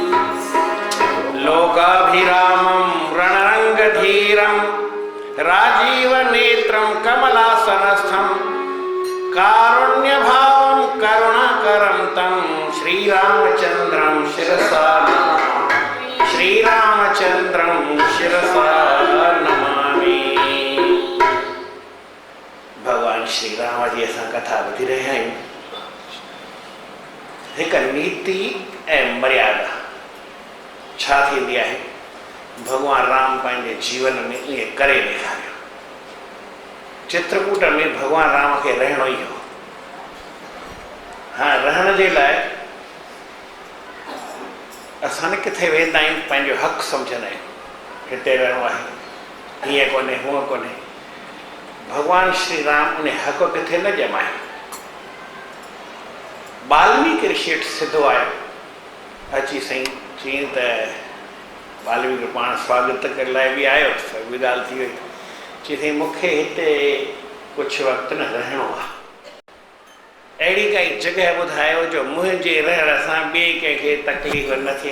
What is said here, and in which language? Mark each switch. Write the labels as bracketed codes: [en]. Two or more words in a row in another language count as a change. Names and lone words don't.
[sa] लोकाभिरामं रणरङ्गधीरं राजीवनेत्रं कमलासनस्थं कारुण्यभावं करुणाकरं तं श्रीरामचन्द्रं शिरसा श्रीरामचन्द्रं शिरसा नमामि। [sd] भगवान श्री राम जी असां कथा ॿुधी रहिया आहियूं। हिकु नीति ऐं मर्यादा छा थींदी आहे, भगवान राम पंहिंजे जीवन में ईअं करे ॾेखारियो। चित्रकूट में भगवान राम खे रहणो ई हो। हाँ, रहण जे लाइ असां न किथे वेंदा आहियूं, पंहिंजो हक़ सम्झंदा आहियूं, हिते रहणो आहे, हीअं कोन्हे हूअं कोन्हे। भगवान श्री राम उन हक़ किथे न ॼमायो। वाल्मीकि ऋषि सिधो आयो, अची साईं चई त वाल्मीकि पाण स्वागत करण लाइ बि आयो, बि ॻाल्हि थी वई। चई साईं मूंखे हिते कुझु वक़्तु न रहणो आहे, अहिड़ी काई जॻह ॿुधायो जो मुंहिंजे रहण सां ॿिए कंहिंखे तकलीफ़ न थिए।